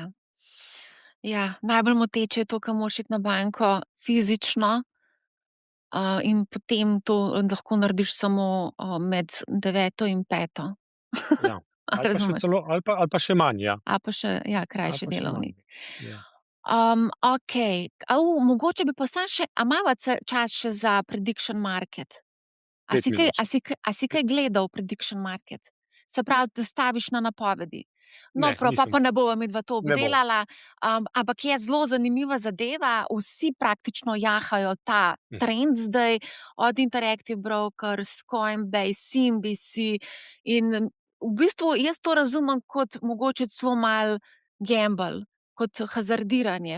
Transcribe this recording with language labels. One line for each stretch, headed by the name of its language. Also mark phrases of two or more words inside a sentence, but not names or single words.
Slovenian: Ja, najbolj moteče je to, ko moraš iti na banko fizično, in potem to lahko narediš samo, med 9. in 5. Ja. A Ali pa še razumeš? celo ali pa še manj, ja. A pa še, ja, Ali krajši pa še manj. delovnik. Ja. Okej. Mogoče bi pa samo še, a imava čas še za
English: prediction market?
Slovenian: A 5 si kaj, minut. a si kaj gledal
English: prediction market?
Slovenian: Se pravi, da staviš na napovedi. No, Ne, nisem. pa ne bova midva to Ne bo. obdelala, ampak je zelo zanimiva zadeva. Vsi praktično jahajo ta trend zdaj, od Interactive Brokers, Coinbase, CNBC, in v bistvu jaz to razumem kot mogoče celo malo gamble, kot hazardiranje.